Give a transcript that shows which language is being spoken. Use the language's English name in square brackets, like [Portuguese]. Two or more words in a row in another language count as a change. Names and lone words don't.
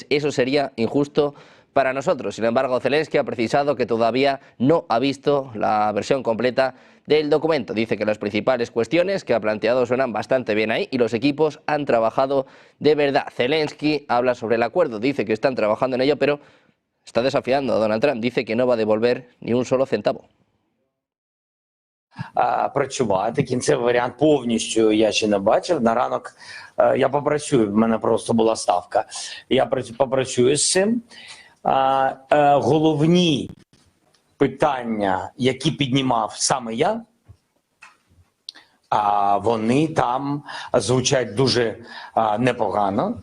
[Spanish] Eso sería injusto para nosotros. Sin embargo, Zelensky ha precisado que todavía no ha visto la versión completa del documento. Dice que las principales cuestiones que ha planteado suenan bastante bien ahí y los equipos han trabajado de verdad. Zelensky habla sobre el acuerdo, dice que están trabajando en ello, pero está desafiando a Donald Trump. Dice que no va a devolver ni un solo centavo. [Ukrainian] Працювати. Кінцевий варіант повністю я ще не бачив. На ранок я попрацюю, в мене просто була ставка. Я попрацюю з цим. Головні питання, які піднімав саме я, вони там звучать дуже непогано.